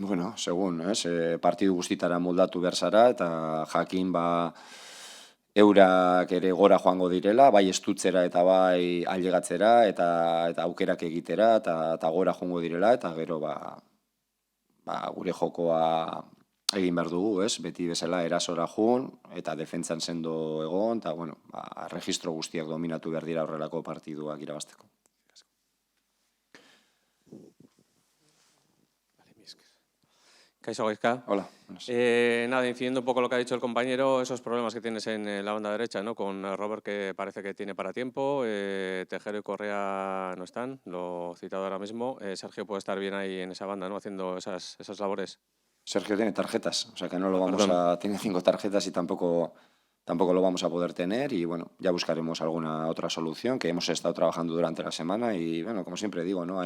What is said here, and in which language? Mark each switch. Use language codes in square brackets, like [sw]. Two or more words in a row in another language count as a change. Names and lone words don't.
[eu] Bueno, segun, partidu guztitara moldatu behar zara, eta jakin eurak ere gora joango direla, bai estutzera eta bai ailegatzera, eta aukerak egitera, eta gora joango direla, eta gero gure jokoa egin behar dugu, beti bezala erasora joan, eta defentsan sendo egon, eta registro guztiak dominatu behar dira horrelako partiduak irabazteko. Kaixo Gaizka. [es] Hola. Buenas. Nada, incidiendo un poco lo que ha dicho el compañero, esos problemas que tienes en la banda derecha, ¿no? Con Robert, que parece que tiene para tiempo, Tejero y Correa no están, lo he citado ahora mismo. Sergio puede estar bien ahí en esa banda, ¿no? Haciendo esas labores. Sergio tiene tarjetas, o sea que no lo vamos a... Tiene 5 tarjetas y tampoco lo vamos a poder tener, y bueno, ya buscaremos alguna otra solución, que hemos estado trabajando durante la semana, y bueno, como siempre digo, ¿no?